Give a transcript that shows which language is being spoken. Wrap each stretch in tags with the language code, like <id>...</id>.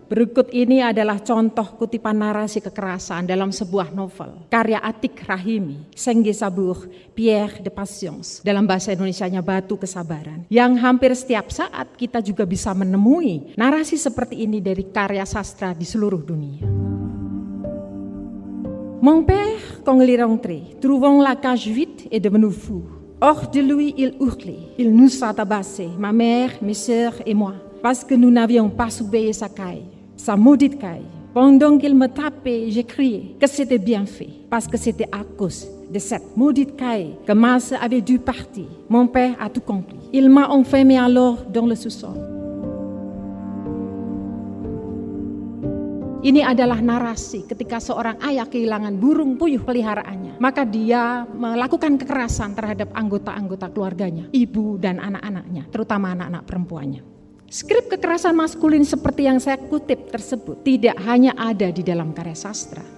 <id>Berikut ini adalah contoh kutipan narasi kekerasan dalam sebuah novel karya Atiq Rahimi, Sengge Sabour, Pierre de Patience, dalam bahasa Indonesianya Batu Kesabaran, yang hampir setiap saat kita juga bisa menemui narasi seperti ini dari karya sastra di seluruh dunia.</id> <fr>Mon père, quand il est rentré, trouvant la cage vide, est devenu fou. Hors de lui, il hurlait. Il nous a tabassés, ma mère, mes sœurs et moi, parce que nous n'avions pas surveillé sa caille, sa maudite caille. Pendant qu'il me tapait, j'ai crié que c'était bien fait, parce que c'était à cause de cette maudite caille que ma sœur avait dû partir. Mon père a tout compris. Il m'a enfermé alors dans le sous-sol.</fr> <id>Ini adalah narasi ketika seorang ayah kehilangan burung puyuh peliharaannya. Maka dia melakukan kekerasan terhadap anggota-anggota keluarganya, ibu dan anak-anaknya, terutama anak-anak perempuannya. Skrip kekerasan maskulin seperti yang saya kutip tersebut tidak hanya ada di dalam karya sastra.</id>